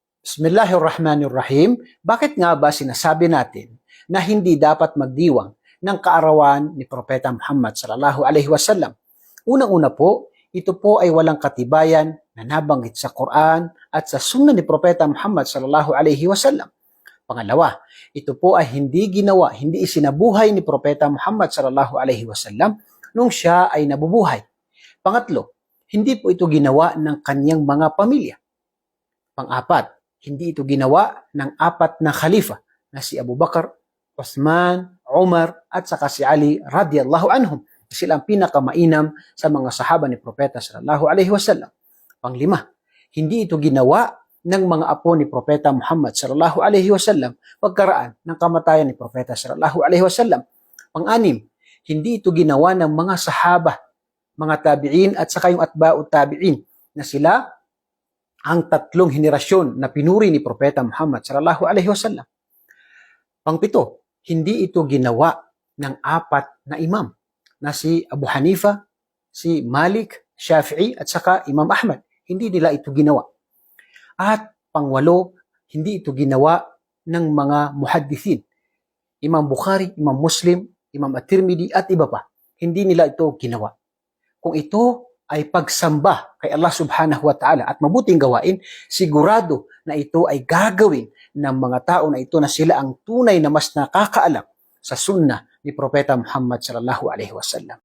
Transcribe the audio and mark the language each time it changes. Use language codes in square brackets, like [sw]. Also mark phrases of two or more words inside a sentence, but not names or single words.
[ar] بسم الله الرحمن الرحيم. [tl] Bakit nga ba sinasabi natin na hindi dapat magdiwang ng kaarawan ni Propeta Muhammad [ar] صلى الله عليه وسلم? [tl] Unang-una po, ito po ay walang katibayan na nabanggit sa Quran at sa Sunnah ni Propeta Muhammad [ar] صلى الله عليه وسلم. [tl] Pangalawa, ito po ay hindi isinabuhay ni Propeta Muhammad [ar] صلى الله عليه وسلم [tl] nung siya ay nabubuhay. Pangatlo, hindi po ito ginawa ng kanyang mga pamilya. Pang-apat, hindi ito ginawa ng apat na khalifa na si Abu Bakar, Uthman, Umar at saka si Ali [ar] رضي الله عنهم. [tl] Sila ang pinakamainam sa mga sahaba ni Propeta [ar] صلى الله عليه وسلم. [tl] Panglima, hindi ito ginawa ng mga apo ni Propeta Muhammad [ar] صلى الله عليه وسلم [tl] pagkaraan ng kamatayan ni Propeta [ar] صلى الله عليه وسلم. [tl] Pang-anim, hindi ito ginawa ng mga sahaba, mga tabi'in at saka yung [ar] أتباع التابعين [tl] na sila ang tatlong henerasyon na pinuri ni Propeta Muhammad [ar] صلى الله عليه وسلم. [tl] Pangpito, hindi ito ginawa ng apat na imam na si Abu Hanifa, si Malik, Shafi'i at saka Imam Ahmad. Hindi nila ito ginawa. At pangwalo, hindi ito ginawa ng mga muhaddithin. Imam Bukhari, Imam Muslim, Imam At-Tirmidhi at iba pa. Hindi nila ito ginawa. Kung ito ay pagsamba kay Allah [ar] سبحانه وتعالى [tl] at mabuting gawain, sigurado na ito ay gagawin ng mga tao na ito na sila ang tunay na mas nakakaalam sa sunnah ni Propeta Muhammad [ar] صلى الله عليه وسلم.